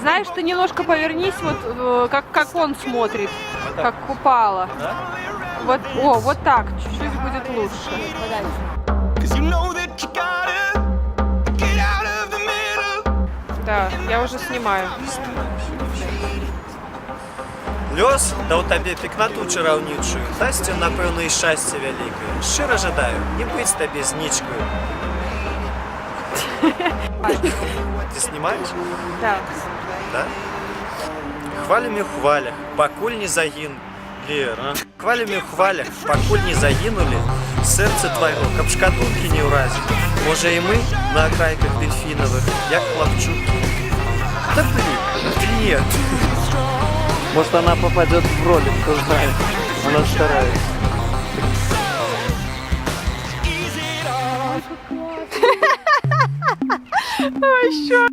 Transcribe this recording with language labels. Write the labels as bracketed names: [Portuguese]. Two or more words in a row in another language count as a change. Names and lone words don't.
[Russian] Знаешь, ты немножко повернись, вот как он смотрит, как купала. Да? Вот, вот так, чуть-чуть будет лучше. Да, я уже снимаю. [Belarusian] Лёс даў табе пекнату чараўнічую, дасць, напэўна, і шчасце вялікае. Шчыра жадаю не быць табе знічкаю. [Russian] Ты снимаешь? Да. Да? [Belarusian] Хвалямі ў хвалях, пакуль не загінулі. Хвалямі ў хвалях, пакуль не загінулі, сэрца твайго, каб шкатулкі не ўразілі. Можа і мы на акрайках дельфінавых, як хлапчукі. [Russian] Да блин, нет. Может, она попадет в ролик, кто знает. Она старается. А еще